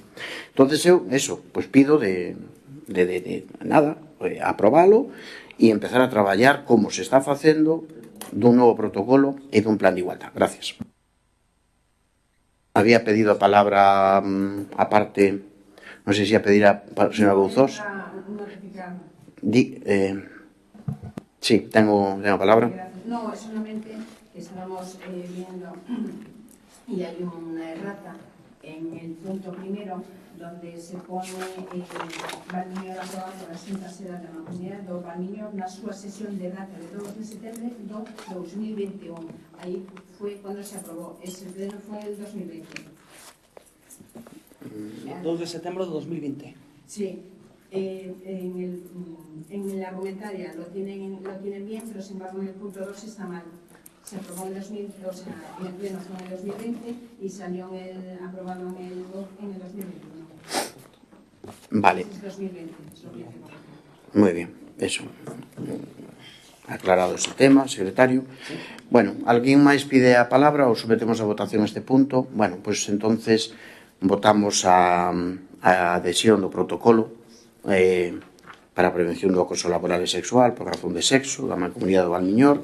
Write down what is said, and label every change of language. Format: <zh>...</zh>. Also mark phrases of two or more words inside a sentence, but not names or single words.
<gl>Entonces eu, pois pido aprobalo e empezar a traballar como se está facendo dun novo protocolo e dun plan de igualdad.</gl> <es>Gracias.</es> <gl>Había pedido a palabra aparte, non sei se a pedir a señora Bouzós.</gl> <es>Sí, tengo a palabra. No, solamente que estábamos viendo y hay una errata en el punto primero donde se pone Valmiñor aprobado</es> <gl>por a Xunta Xeral da Mancomunidade do Valmiñor na súa sesión de data de 2 de setembro do 2021. Aí foi cando se aprobou. Ese pleno foi el 2020. 2 de setembro de 2020.</gl> <es>Sí. En la argumentaria lo tienen bien, pero sin embargo en el punto 2 está mal. Se aprobó en el pleno fue en el 2020 y salió aprobado en el 2021. Vale. Es 2020, es lo que hace. Muy bien, eso. Aclarado ese tema, secretario.</es> <gl>Bueno, ¿alguien máis pide a palabra ou sometemos a votación este punto?</gl> <es>Bueno, pues entonces</es> <gl>votamos a adhesión do protocolo para a prevención do acoso laboral e sexual por razón de sexo da Mancomunidade do Valmiñor.</gl>